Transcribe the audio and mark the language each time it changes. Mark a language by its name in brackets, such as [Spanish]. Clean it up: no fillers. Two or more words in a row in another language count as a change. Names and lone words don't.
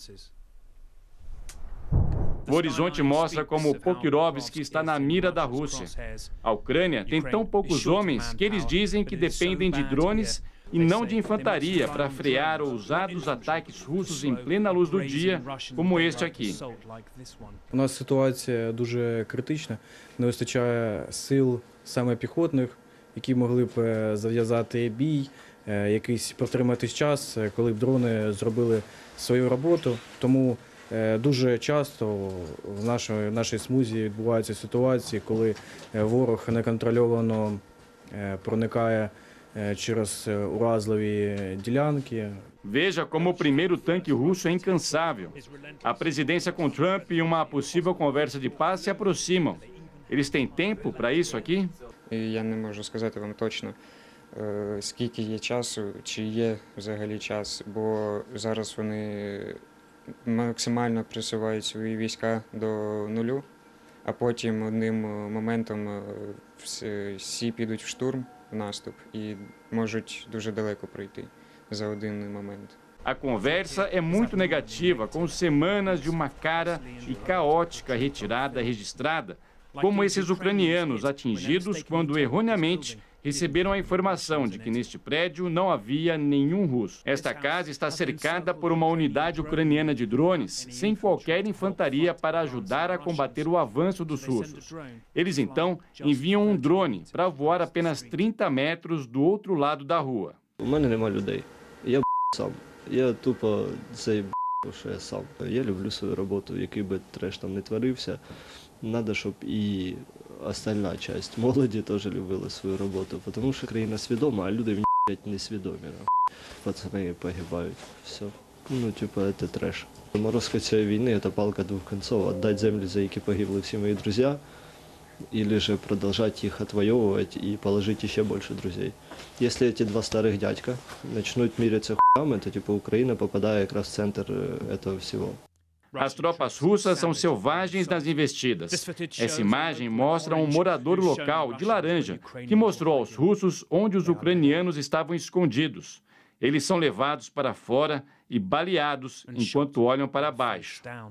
[Portuguese] O horizonte mostra como Pokrovsk está na mira da Rússia. A Ucrânia tem tão poucos homens que eles dizem que dependem de drones e não de infantaria para frear ousados ataques russos em plena luz do dia, como este aqui. [Ukrainian] У нас ситуація дуже критична. Не вистачає сил саме піхотних, які могли б зав'язати бій, якийсь протриматись час, коли б дрони зробили свою роботу. Тому дуже часто в нашій смузі відбуваються ситуації, коли ворог неконтрольовано проникає через уразливі ділянки. [Portuguese] Veja como o primeiro tanque russo é incansável. A presidência com Trump e uma possível conversa de paz se aproximam. Eles têm tempo para isso aqui? [Ukrainian] Я не можу сказати вам точно, скільки є часу, чи є взагалі час, бо зараз вони максимально присувають свої війська до нулю, а потім одним моментом всі підуть в штурм, в наступ, і можуть дуже далеко пройти за один момент. [Portuguese] A conversa é muito negativa, com semanas de uma cara e caótica retirada registrada, como esses ucranianos atingidos quando erroneamente receberam a informação de que neste prédio não havia nenhum russo. Esta casa está cercada por uma unidade ucraniana de drones, sem qualquer infantaria para ajudar a combater o avanço dos russos. Eles então enviam um drone para voar apenas 30 metros do outro lado da rua. [Ukrainian] У мене нема людей. Я сам. Я тупо цей що я сам. Я люблю свою роботу, який би треш там не творився. Надо, щоб і остальна часть молоді теж любила свою роботу, тому що країна свідома, а люди несвідомі. Пацани погибають. Все. Ну, типа, це треш. Морозка цієї війни – це палка двох кінців. Отдать землі, за які погибли всі мої друзі, [Russian] или же продолжать их отвоевывать и положить еще больше друзей. Если эти два старых дядька начнут мириться хуями, то типа Украина попадает как раз в центр этого всего. [Portuguese] As tropas russas são selvagens nas investidas. Essa imagem mostra um morador local de laranja que mostrou aos russos onde os ucranianos estavam escondidos. Eles são levados para fora e baleados enquanto olham para baixo.